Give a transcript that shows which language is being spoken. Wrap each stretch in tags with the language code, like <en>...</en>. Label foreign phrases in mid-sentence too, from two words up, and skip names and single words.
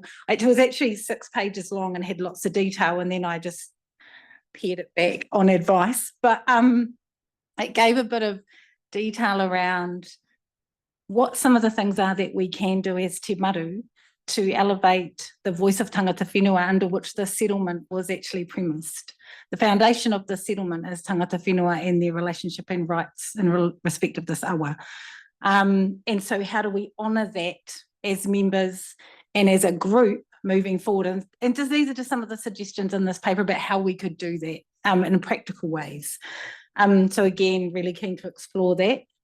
<en>It was actually 6 pages long and had lots of detail, and then I just pared it back on advice. But it gave a bit of detail around what some of the things are that we can do as Te Maru to elevate the voice of</en> <mi>tangata whenua</mi> <en>under which the settlement was actually premised. The foundation of the settlement is</en> <mi>tangata whenua</mi> <en>and their relationship and rights in respect of this awa. And so how do we honour that as members and as a group moving forward? And just these are just some of the suggestions in this paper about how we could do that in practical ways. So again, really keen to explore that.</en>